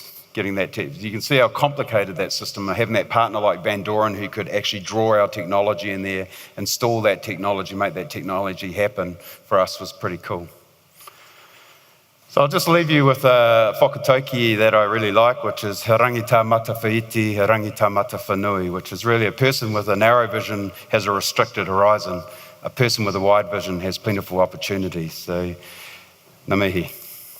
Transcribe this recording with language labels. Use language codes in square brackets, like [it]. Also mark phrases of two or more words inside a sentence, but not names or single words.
[en] Getting that, you can see how complicated that system, having that partner like Van Doren who could actually draw our technology in there, install that technology, make that technology happen for us was pretty cool. So I'll just leave you with a whakatauki that I really like, which is [mi] he rangi tā mata whaiti, he rangi tā mata whanui, [en] which is really a person with a narrow vision has a restricted horizon. A person with a wide vision has plentiful opportunities. So, [mi] ngā mihi.